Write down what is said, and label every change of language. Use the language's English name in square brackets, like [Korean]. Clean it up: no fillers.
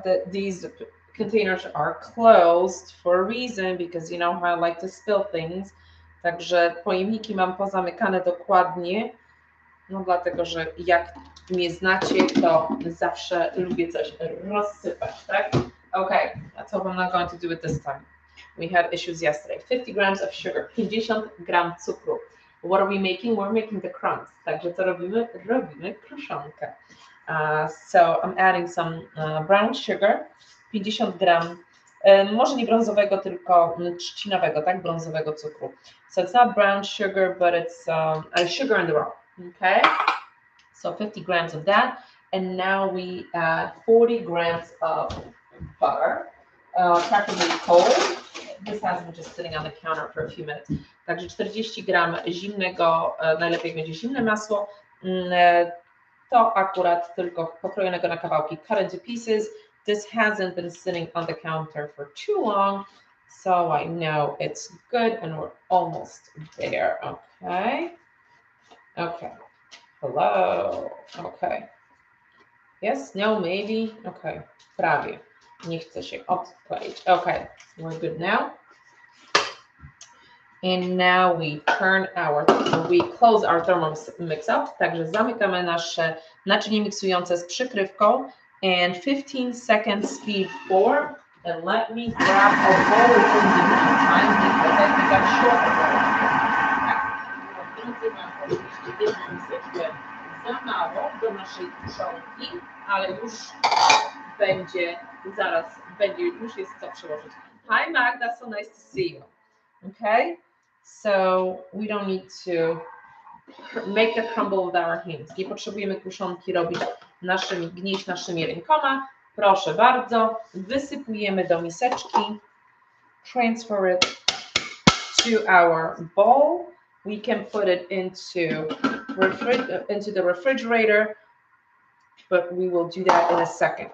[English] These containers are closed for a reason, because you know how I like to spill things. [Polish] Także pojemniki mam pozamykane dokładnie, no dlatego, że jak mnie znacie, to zawsze lubię coś rozsypać, tak? [English] Okay, that's what I'm not going to do it this time. We had issues yesterday. 50 grams of sugar, [Polish] 50 gram cukru. [English] What are we making? We're making the crumbs. [Polish] Także co robimy? Robimy kruszonkę. [English] So I'm adding some brown sugar, [Polish] 50 gram, może nie brązowego, tylko trzcinowego, tak? Brązowego cukru. [English] So it's not brown sugar, but it's sugar in the raw. Okay? So 50 grams of that. And now we add 40 grams of butter, preferably cold. this has been just sitting on the counter for a few minutes. [Polish] Także 40 gram zimnego, najlepiej będzie zimne masło. To akurat tylko pokrojonego na kawałki, [English] cut into pieces. This hasn't been sitting on the counter for too long, so I know it's good and we're almost there. Okay. Okay. Hello. Okay. Yes, no, maybe. Okay. [Polish] Prawie. Nie chce się odkleić. [English] Okay. We're good now. And now we close our Thermomix up. [Polish] Także zamykamy nasze naczynie miksujące z przykrywką. [English] And 15 seconds speed forward. And let me grab a bowl in the meantime because I think I'm short of it. [Polish] Za mało do naszej tuszonki, ale już już jest co przyłożyć. [English] Hi Magda, so nice to see you. Okay, so we don't need to make the crumble with our hands. [Polish] Nie potrzebujemy kruszonki robić gnieść naszymi rękoma. Proszę bardzo, wysypujemy do miseczki. [English] Transfer it to our bowl. We can put it into the refrigerator, but we will do that in a second.